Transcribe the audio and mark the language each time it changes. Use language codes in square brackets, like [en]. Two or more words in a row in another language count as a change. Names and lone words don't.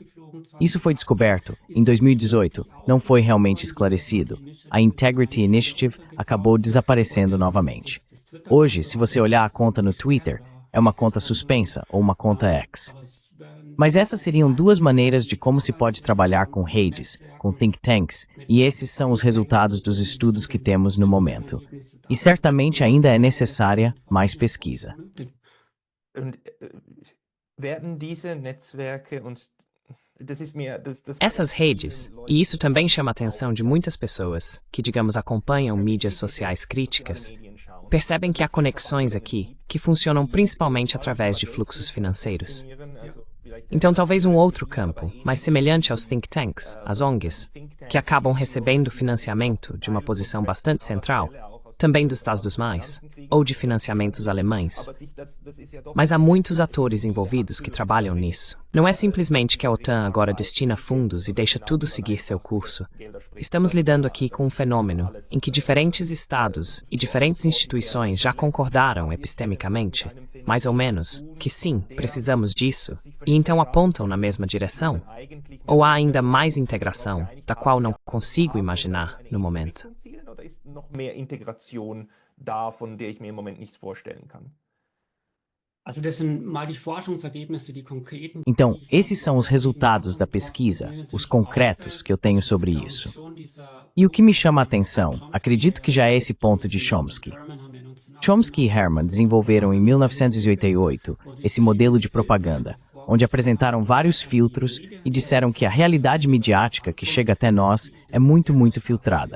[pt] Isso foi descoberto, em 2018, não foi realmente esclarecido. A Integrity Initiative acabou desaparecendo novamente. Hoje, se você olhar a conta no Twitter, é uma conta suspensa ou uma conta X. Mas essas seriam duas maneiras de como se pode trabalhar com redes, com [en] think tanks, [pt] e esses são os resultados dos estudos que temos no momento. E certamente ainda é necessária mais pesquisa. Essas redes, e isso também chama a atenção de muitas pessoas que, digamos, acompanham mídias sociais críticas, percebem que há conexões aqui que funcionam principalmente através de fluxos financeiros. Então, talvez um outro campo, mais semelhante aos [en] think tanks, [pt] as ONGs, que acabam recebendo financiamento de uma posição bastante central, também dos Estados ou de financiamentos alemães. Mas há muitos atores envolvidos que trabalham nisso. Não é simplesmente que a OTAN agora destina fundos e deixa tudo seguir seu curso. Estamos lidando aqui com um fenômeno em que diferentes estados e diferentes instituições já concordaram epistemicamente, mais ou menos, que sim, precisamos disso, e então apontam na mesma direção. Ou há ainda mais integração, da qual não consigo imaginar no momento. [de] Noch mehr Integration da, von der ich mir im Moment nichts vorstellen kann. [pt] Então, esses são os resultados da pesquisa, os concretos que eu tenho sobre isso. E o que me chama a atenção, acredito que já é esse ponto de Chomsky. Chomsky e Herman desenvolveram em 1988 esse modelo de propaganda, onde apresentaram vários filtros e disseram que a realidade midiática que chega até nós é muito filtrada.